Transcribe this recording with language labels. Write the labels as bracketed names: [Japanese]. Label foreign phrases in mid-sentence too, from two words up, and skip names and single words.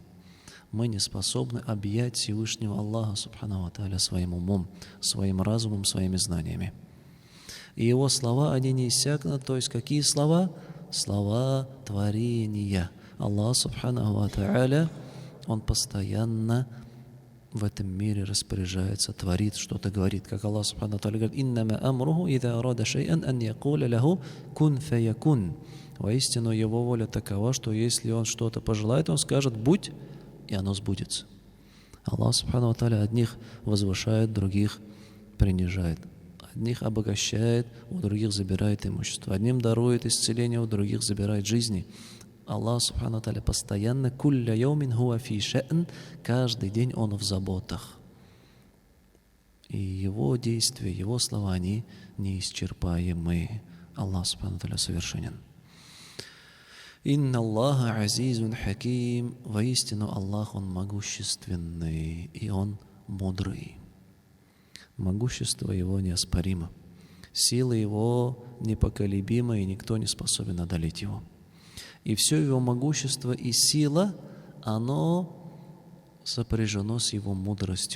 [Russian] Мы не способны объять Всевышнего Аллаха [Arabic] سبحانه وتعالى [Russian] своим умом, своим разумом, своими знаниями. И Его слова, они не иссякнут. То есть какие слова? Слова творения. [Arabic] الله سبحانه وتعالى, [Russian] Он постоянно в этом мире распоряжается, творит, что-то говорит. [Arabic] Как الله سبحانه وتعالى говорит: «إنما أمره إذا أراد شيئا أن يقول له كن فيكون». [Russian] Воистину Его воля такова, что если Он что-то пожелает, Он скажет: «Будь», и оно сбудется. Аллах [Arabic] سبحانه وتعالى [Russian] одних возвышает, других принижает. Одних обогащает, у других забирает имущество. Одним дарует исцеление, у других забирает жизни. [Arabic] الله سبحانه وتعالى постоянно «كل يوم هو في شأن», [Russian] каждый день Он в заботах. И Его действия, Его слова, они неисчерпаемы. [Arabic] الله سبحانه وتعالى совершенен. «إن الله عزيز حكيم». [Russian] Воистину Аллах, Он могущественный, и Он мудрый. Могущество Его неоспоримо. Сила Его непоколебима, и никто не способен одолеть Его. И все Его могущество и сила, оно сопряжено с Его мудростью.